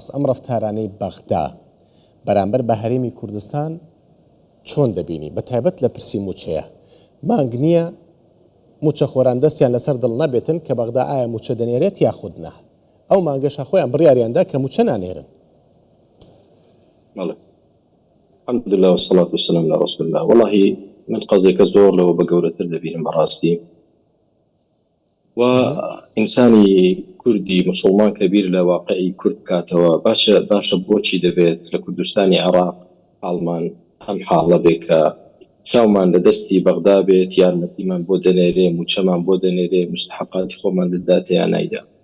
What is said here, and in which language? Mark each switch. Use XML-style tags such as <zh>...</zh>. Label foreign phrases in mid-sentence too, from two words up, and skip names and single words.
<ckb>ئەم ڕەفتارانەی بەغدا بەرامبەر بە هەرێمی کوردستان چۆن دەبینی بە تایبەت لە پرسی موچەیە؟ مانگ نییە موچە خۆران دەستیان لەسەر دڵ نەبێتن کە بەغدا ئایا موچە دەنێرێت یاخود نە. ئەو مانگەشە خۆیان بڕیاریاندا کە موچە نانێرن.</ckb> <ar>بەڵێ الحمد لله والصلاة والسلام على رسول الله. والله من قضيك</ar> <ckb>زۆر لەوە بە گەورەتر دەبینم بەڕاستی. و ئینسانی کوردی مسلمان کەبیر لە واقعی کورد بکاتەوە باشە بۆچی دەبێت لە کوردستانی عێراق حاڵمان ئەم حاڵە بێ کە چاومان لە دەستی بەغدا بێت، یارمەتیمان بۆ دەنێرێ، موچەمان بۆ دەنێرێ، مستحقاتی خۆمان دەداتە یان نایدا.</ckb>